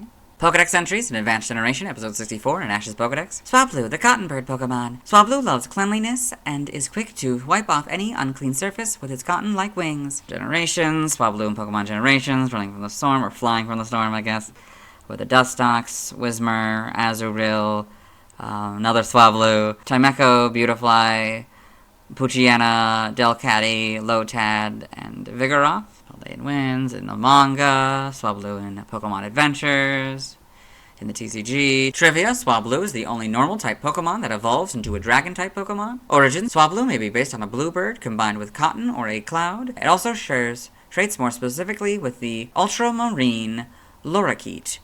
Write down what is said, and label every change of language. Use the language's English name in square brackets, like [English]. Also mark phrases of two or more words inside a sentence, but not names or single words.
[English] Pokedex entries in Advanced Generation, Episode 64 in Ash's Pokedex. Swablu, the Cotton Bird Pokemon. Swablu loves cleanliness and is quick to wipe off any unclean surface with its cotton-like wings. Generations, Swablu and Pokemon Generations, running from the storm, or flying from the storm, I guess. With the Dustox, Whismur, Azuril, another Swablu, Chimecho, Beautifly, Poochyena, Delcatty, Lotad, and Vigoroth. Paldean wins in the manga, Swablu in Pokemon Adventures. In the TCG trivia, Swablu is the only normal-type Pokemon that evolves into a Dragon-type Pokemon. Origin: Swablu may be based on a bluebird combined with cotton or a cloud. It also shares traits more specifically with the ultramarine Lorikeet.